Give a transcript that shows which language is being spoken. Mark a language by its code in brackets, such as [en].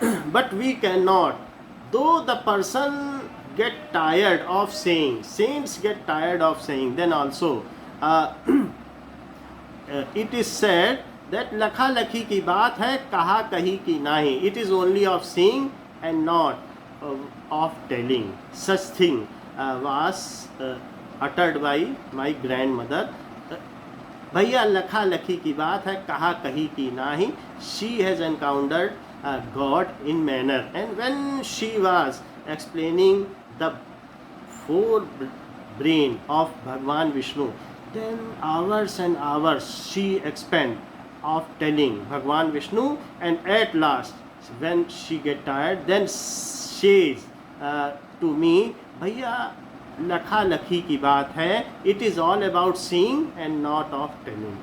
[en] But we cannot, though the person get tired of saying, saints get tired of saying, then also it is said that [hi] lakha lakhi ki baat hai, kaha kahi ki nahi. [en] It is only of saying and not of telling. Such thing was uttered by my grandmother. [hi] भैया लखा लखी की बात है, कहा कही की नाही. [en] She has encountered God in manner, and when she was explaining the four brain of Bhagwan Vishnu, then hours and hours she expend of telling Bhagwan Vishnu, and at last when she get tired, then says to me, [hi] भैया लखा लखी की बात है, [en] it is all about seeing and not of telling.